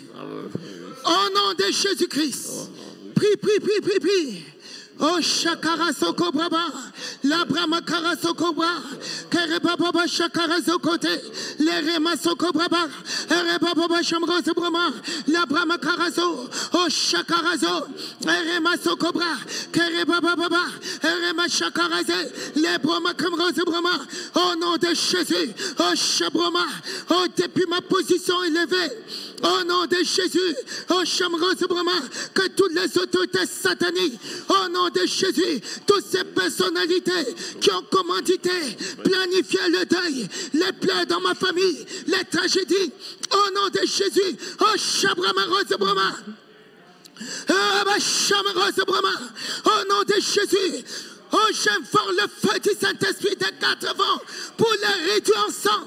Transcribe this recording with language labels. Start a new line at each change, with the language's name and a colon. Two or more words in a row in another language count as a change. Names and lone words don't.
French: Au nom de Jésus-Christ. Prie, prie, prie, prie, prie. Oh Shakara Soko Braba, la Brahma Kara Soko Bra, Kerebaba Shakara Sokote, les Rema Soko Braba, Rebaba Shamroze Brahma, la Brahma Karazo, oh Shakarazo, Rema Soko Bra, Kerebaba Baba, Rema Shakaraze, les Brahma Kamroze Brahma, au nom de Jésus, oh Shabroma, oh depuis ma position élevée, au nom de Jésus, oh Shamroze Brahma, que toutes les autorités sataniques, au nom de Jésus, toutes ces personnalités qui ont commandité, planifié le deuil, les pleurs dans ma famille, les tragédies, au nom de Jésus, oh Shabrama Rose Brahma, au nom de Jésus, Oh, j'informe le feu du Saint-Esprit des 4 vents pour les réduire en cendres.